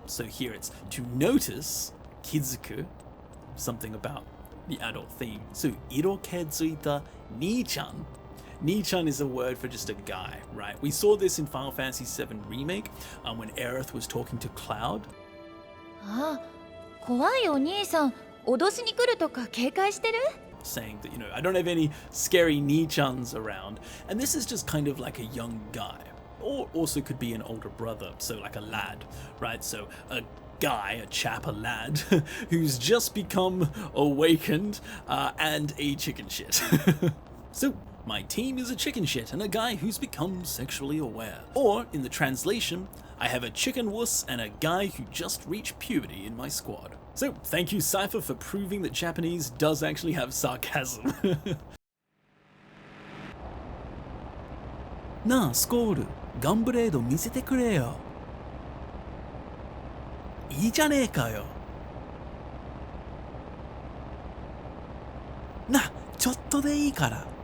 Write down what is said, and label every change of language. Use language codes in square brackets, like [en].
[en] So here it's to notice, kizuku, something about the adult theme. So iro ke tsuita ni-chan. Ni-chan is a word for just a guy, right? We saw this in Final Fantasy VII Remake when Aerith was talking to Cloud. [ja] あ、怖いお兄さん、脅しに来るとか警戒してる? [en] Saying that, I don't have any scary ni-chans around. And this is just kind of like a young guy. Or also could be an older brother, so like a lad, right? So a guy, a chap, a lad, who's just become awakened and a chicken shit. So my team is a chicken shit and a guy who's become sexually aware. Or, in the translation, I have a chicken wuss and a guy who just reached puberty in my squad. So, thank you, Cypher, for proving that Japanese does actually have sarcasm. [ja] なあ、スコール、ガンブレード見せてくれよ。いいじゃねえかよ。な、ちょっとでいいから。